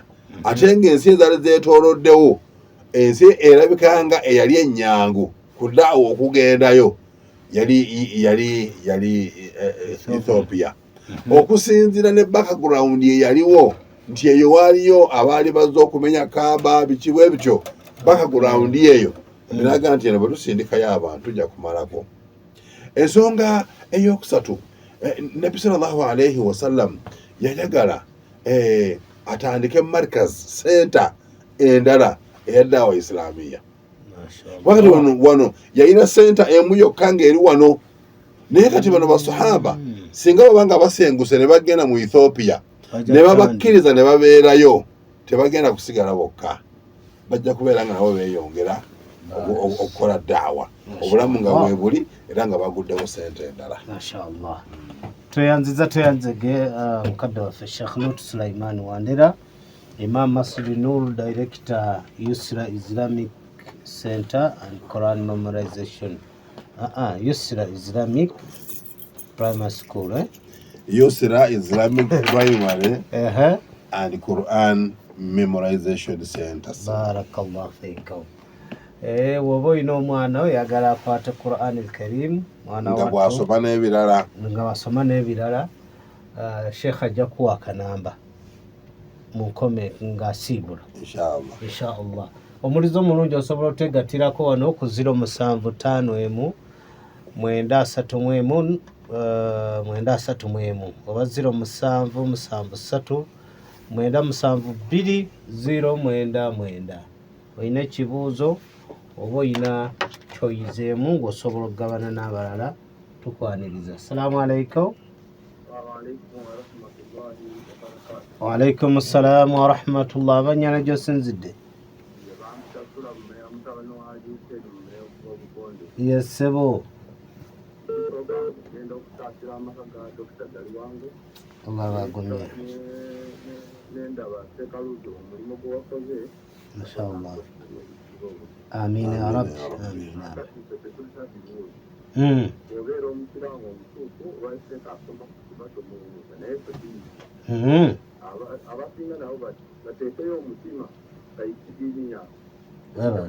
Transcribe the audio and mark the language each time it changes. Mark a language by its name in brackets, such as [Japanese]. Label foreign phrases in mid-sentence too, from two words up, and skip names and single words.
[Ganda] Ate ng'ensi ezaali zeetooloddewo ensi erabika nga eyali ennyangu ku daawa okugendayo yali Ethiopia. Okusinziira ne background eyaliwo nti eyo waaliyo abaali bazze okumenya Kaaba biki bwe bityo background eyo eraga nti eno bwe tusindikayo abantu tujja kumalako. Ensonga ey'okusatu Nabi [Arabic] صلى الله عليه وسلم [Ganda] yayagala atandike markaz center endala eyaddawa islamiya. Wakati wano yalina center emu yokka ng'eri wano, naye kati bano basahaba singa babanga basenguse ne bagenda mu Ethiopia ne babakkiriza ne babeerayo tebagenda kusigala bokka, bajja kubeera nga nabo beeyongera okukola daawa obulamu nga bwebuli era nga baguddewo sente endala. Mashallah. Tweyanzege mukadde waffe Sheikh Lut Sulaiman Wandera, Imam Masud Nur, Director Yusra Islamic Center and Quran Memorization. Yusra Islamic Primary School, Yusra Islamic Primary and Quran Memorization Center. [Arabic] بارك الله فيكم. [Ganda] Woba olina omwana oyagala akwate Quran al-Karim, mwana nga bw'asoma n'ebirala nga basoma n'ebirala, Sheikh ajja kuwa akanamba mu nkome ng'asiibula inshallah. Omulizo omulungi osobola otegatirako wano ku 075 931 931 oba 077 973 099. Olina ekibuuzo oba olina kyoyizeemu ng'osobola okugabana n'abalala tukwaniriza. [Arabic] السلام عليكم. وعليكم السلام ورحمة الله. [Ganda] Abanyana gy'osinzidde? Yes, sebo. Allah bagumye. [Arabic] Mashallah. آمين يا رب. آمين يا رب.